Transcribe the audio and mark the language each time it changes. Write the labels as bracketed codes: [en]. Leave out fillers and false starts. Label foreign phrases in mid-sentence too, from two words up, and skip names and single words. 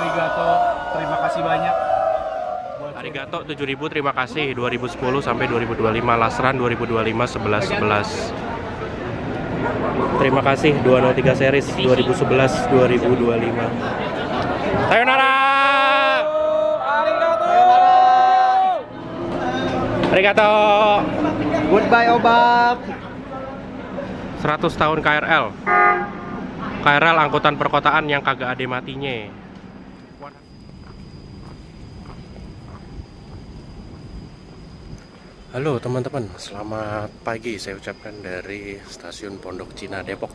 [id] Arigato, terima kasih banyak. Arigato 7000, terima kasih 2010 sampai 2025. Lasran 2025 1111. Terima kasih 203 series 2011 2025. [ja] Sayonara. Arigato. [id] Goodbye Obak. 100 tahun KRL. KRL angkutan perkotaan yang kagak ada matinya. Halo teman-teman, selamat pagi saya ucapkan dari stasiun Pondok Cina Depok.